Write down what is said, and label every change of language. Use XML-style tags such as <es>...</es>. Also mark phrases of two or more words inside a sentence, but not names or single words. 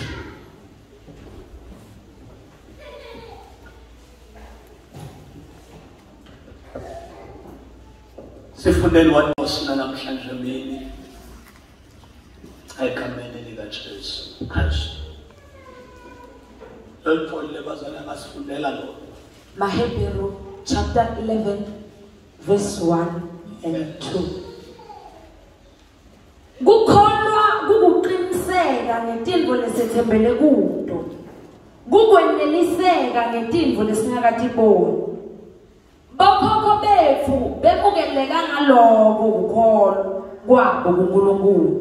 <ss>Sifundeni waNkosina namhlanje mini. Egameni likaJesu Kristu. Lolupholile bazalwane ngasifundela lo.</ss> <en>Mahebheru chapter 11 verse 1 and 2.</en> <ss>Kukholwa kukuqiniseka ngetinto lesethembele kuto. Kukweneliseka ngetinto lesingakatiboni. Bokhokho bethu bemukeleka ngaloko kukholwa kwabo kuNkulunkulu.</ss>